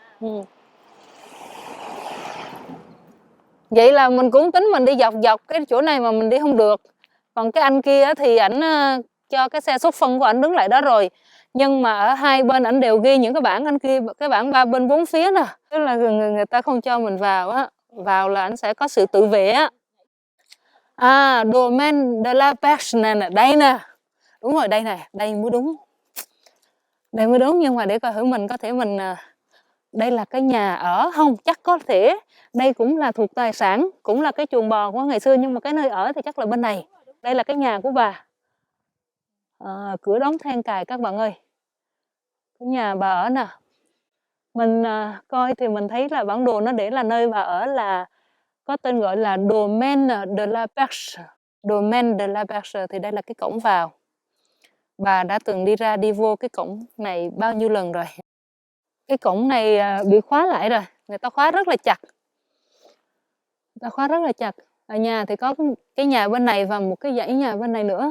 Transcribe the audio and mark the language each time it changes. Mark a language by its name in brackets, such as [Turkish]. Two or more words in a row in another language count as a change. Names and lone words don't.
[Vietnamese] Vậy là mình cũng tính mình đi dọc cái chỗ này mà mình đi không được. Còn cái anh kia thì ảnh cho cái xe xúc phân của ảnh đứng lại đó rồi. Nhưng mà ở hai bên ảnh đều ghi những cái bảng anh kia, cái bảng 3 bên 4 phía nè. Tức là người ta không cho mình vào á. Vào là ảnh sẽ có sự tự vệ á. Domaine de la Perche nè, đây nè. Đúng rồi, đây nè, đây mới đúng. Đây mới đúng, nhưng mà để coi thử mình có thể mình... Đây là cái nhà ở không? Chắc có thể đây cũng là thuộc tài sản, cũng là cái chuồng bò của ngày xưa, nhưng mà cái nơi ở thì chắc là bên này. Đây là cái nhà của bà. Cửa đóng then cài các bạn ơi. Cái nhà bà ở nè. Mình coi thì mình thấy là bản đồ nó để là nơi bà ở là có tên gọi là Domaine de la Perche. Domaine de la Perche thì đây là cái cổng vào. Bà đã từng đi ra đi vô cái cổng này bao nhiêu lần rồi. Cái cổng này bị khóa lại rồi, người ta khóa rất là chặt. Người ta khóa rất là chặt. Ở nhà thì có cái nhà bên này và một cái dãy nhà bên này nữa.